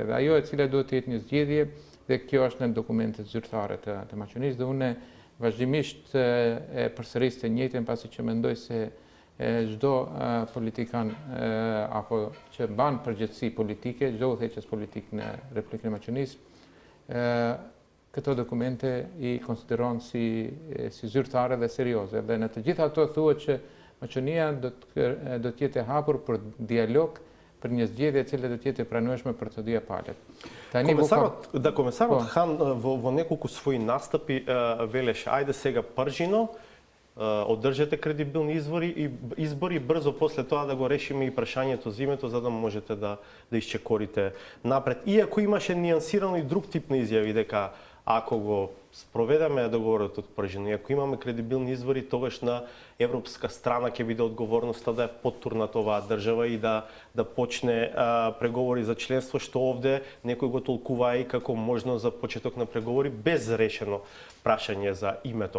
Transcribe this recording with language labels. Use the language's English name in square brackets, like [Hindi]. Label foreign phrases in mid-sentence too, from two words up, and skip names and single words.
[Albanian] Dhe ajo e cila duhet të jetë një zgjedhje, dhe kjo është në dokumentet zyrtare të Maqedonisë, dhe unë vazhdimisht e përsëris të njëjtën, pasi që mendoj se çdo politikan apo që ban përgjegjësi politike, çdo udhëheqës politik në Republikën e Maqedonisë, këto dokumente i konsideron si zyrtare dhe serioze. Dhe në të gjitha ato thuhet që Maqedonia do të jetë e hapur për dialog, për një zgjedhje e cila do të jetë e pranueshme për të dyja palët. [Macedonian] Комесарот Хан во неколку своји настапи велеше, ајде сега пржино, одржете кредибилни избори, брзо после тоа да го решиме и прашањето за името, за да можете да исчекорите напред. Иако имаше нијансирано и друг тип на изјави, дека ако го спроведеме договорот од пржино, и ако имаме кредибилни избори, тогаш на европска страна ќе биде одговорноста да ја поттурнат оваа држава и да почне преговори за членство, што овде некој го толкува и како можно за почеток на преговори без решено прашање за името.